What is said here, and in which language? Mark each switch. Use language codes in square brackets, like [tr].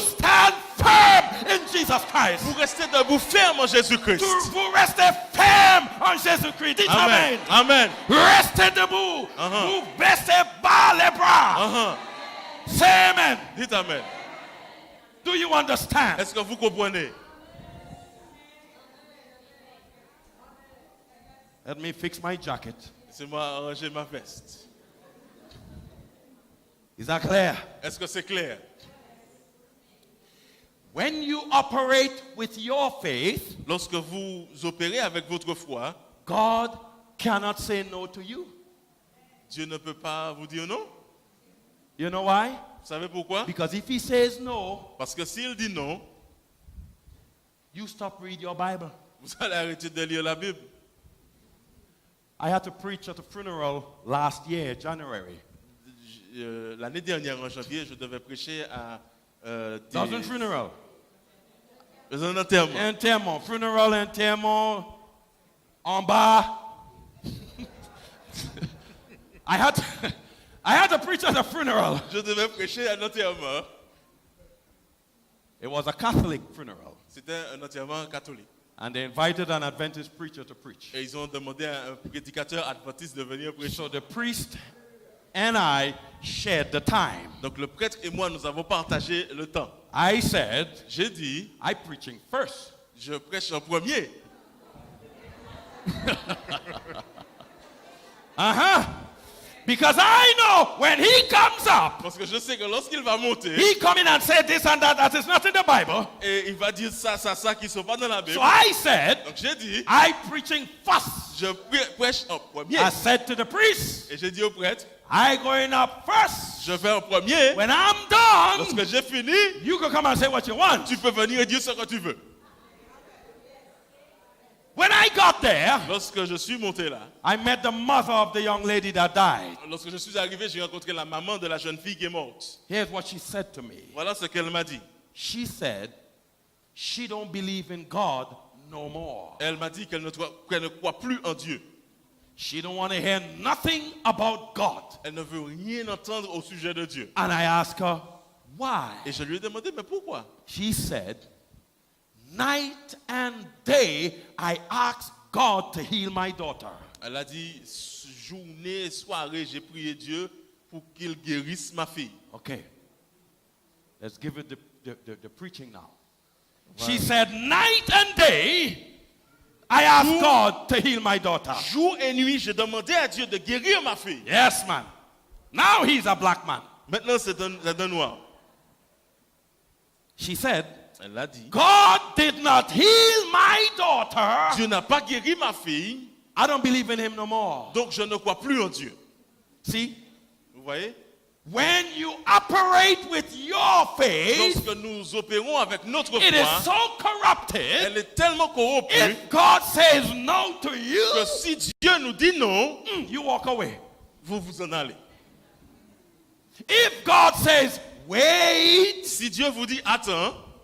[en] stand firm in Jesus Christ. [fr] Vous restez debout ferme en Jésus-Christ. Vous restez ferme en Jésus-Christ. Dites Amen. Amen. Amen. Restez debout. Vous baissez bas les bras. [en] Say amen. [fr] Dites Amen. [en] Do you understand? [fr] Est-ce que vous comprenez? [en] Let me fix my jacket. [fr] Laissez-moi arranger ma veste. [en] Is that clear? [fr] Est-ce que c'est clair? [en] When you operate with your faith, [fr] Lorsque vous opérez avec votre foi, [en] God cannot say no to you. [fr] Dieu ne peut pas vous dire non. [en] You know why? [fr] Vous savez pourquoi? [en] Because if He says no, [fr] Parce que s'il dit non, [en] you stop reading your Bible. [fr] vous allez arrêter de lire la Bible. [en] I had to preach at a funeral last year, January. [fr] L'année dernière, en janvier, je devais prêcher à Dans un funeral. dans un enterrement. Enterrement. Funeral, enterrement. En bas. [en] I had to preach at a funeral. [fr] Je devais prêcher à un enterrement. [en] It was a Catholic funeral. [fr] C'était un enterrement catholique. [en] And they invited an Adventist preacher to preach. [fr] Et ils ont demandé à un prédicateur adventiste de venir prêcher. [en] So the priest and I shared the time. [fr] Donc le prêtre et moi, nous avons partagé le temps. [en] I said, [fr] J'ai dit, [en] I'm preaching first. [fr] je prêche en premier. [en] Because I know when he comes up, [fr] Parce que je sais que lorsqu'il va monter, [en] he come in and say this and that is not in the Bible. [fr] et il va dire ça, qui ne sont pas dans la Bible. [en] So I said, [fr] Donc j'ai dit, [en] I'm preaching first. [fr] je prêche en premier. [en] I said to the priest, [fr] Et j'ai dit au prêtre, [en] I going up first. [fr] je vais en premier. [en] When I'm done, [fr] Lorsque j'ai fini, [en] you can come and say what you want. [fr] tu peux venir et dire ce que tu veux. [en] When I got there, [fr] Lorsque je suis monté là, [en] I met the mother of the young lady that died. [fr] lorsque je suis arrivé, j'ai rencontré la maman de la jeune fille qui est morte. [en] Here's what she said to me. [fr] Voilà ce qu'elle m'a dit. [en] She said she don't believe in God no more. [fr] Elle m'a dit qu'elle ne croit plus en Dieu. [en] She don't want to hear nothing about God. [fr] Elle ne veut rien entendre au sujet de Dieu. [en] And I asked her, why? [fr] Et je lui ai demandé, mais pourquoi? [en] She said, night and day I ask God to heal my daughter. [fr] Elle a dit, journée, soirée, j'ai prié Dieu pour qu'il guérisse ma fille. [en] Okay. Let's give it the preaching now. She said, night and day I ask God to heal my daughter. [fr] Jour et nuit, j'ai demandé à Dieu de guérir ma fille. [en] Yes, man. Now he's a black man. [fr] Maintenant, c'est un noir. [en] She said, [fr] Elle a dit, [en] God did not heal my daughter. [fr] Dieu n'a pas guéri ma fille, [en] I don't believe in him no more. [fr] donc je ne crois plus en Dieu. [en] See, [fr] Vous voyez? [en] when you operate with your faith, [fr] Lorsque nous opérons avec notre [en] it is [fr] foi, [en] so corrupted. [fr] elle est tellement corrompue [en] If God says no to [fr] que [en] you, [fr] si Dieu nous dit non, [en] you walk away. [fr] vous vous en allez. [en] If God says wait, [fr] Si Dieu vous dit attends,